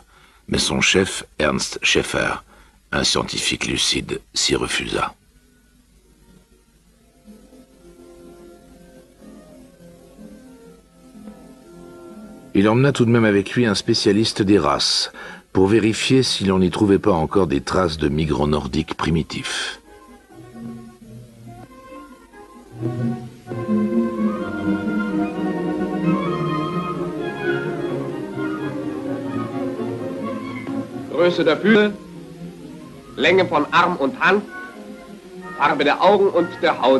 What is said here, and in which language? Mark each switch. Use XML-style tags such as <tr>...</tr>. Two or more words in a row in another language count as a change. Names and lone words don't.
<fr>Mais son chef, Ernst Schäfer, un scientifique lucide, s'y refusa. Il emmena tout de même avec lui un spécialiste des races, pour vérifier si l'on n'y trouvait pas encore des traces de migrants nordiques primitifs.</fr> <de>Größe der Füße, Länge von Arm und Hand, Farbe der Augen und der Haut.</de>